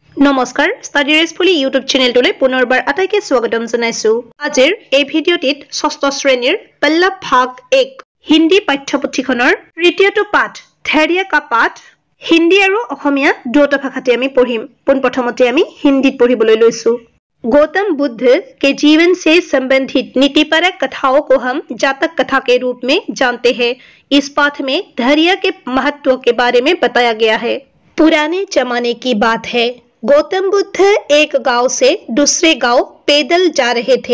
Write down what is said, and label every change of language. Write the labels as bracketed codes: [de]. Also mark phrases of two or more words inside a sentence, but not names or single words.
[as] নমস্কাৰ ষ্টাডি ৰেছফুলি ইউটিউব চেনেলটোলৈ পুনৰবাৰ আটাইকে স্বাগতম জনাইছো। আজিৰ এই ভিডিঅ'টিত ষষ্ঠ শ্ৰেণীৰ পল্লা ভাগ 1 হিন্দী পাঠ্যপুথিখনৰ তৃতীয়টো পাঠ ধৈৰ্য का পাঠ হিন্দী আৰু অসমীয়া দুটা ভাষাতে আমি পঢ়িম। পোনপ্ৰথমতে আমি হিন্দীত পঢ়িবলৈ লৈছো। [hi] गौतम बुद्ध के जीवन से संबंधित नीतिपरक कथाओं को हम जातक कथा के रूप में जानते हैं। इस पाठ में धैर्य के महत्व के बारे में बताया गया है। पुराने जमाने की बात है। गौतम बुद्ध एक गांव से दूसरे गांव पैदल जा रहे थे।